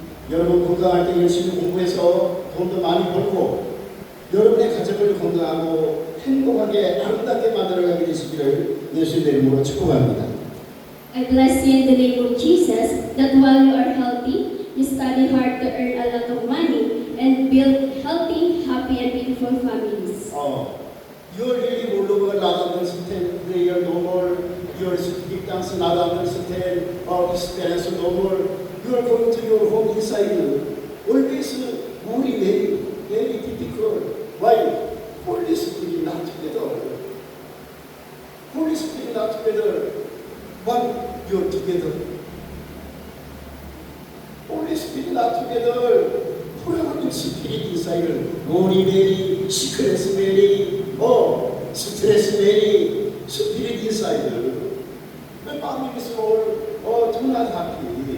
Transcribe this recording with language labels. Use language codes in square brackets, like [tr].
[ko] 여러분 건강할 때 열심히 공부해서 돈도 많이 벌고 여러분의 가정을 건강하고 행복하게 아름답게 만들어가게 되시기를 예수의 이름으로 축복합니다. [en] I bless you in the name of Jesus that while you are healthy, you study hard to earn a lot of money and build healthy, happy, and beautiful families. You are really no longer not understand prayer no more. Your speaking tongues not understand experience no more. You are going to your home inside. Always worry, very difficult. Why? Holy Spirit not together. Holy Spirit not together. But you are together. Holy Spirit not together. Holy Spirit. 스피릿 인사이드, 모리메리, 시크레스메리, 스트레스메리, 스피릿 인사이드. The family is all do not happy.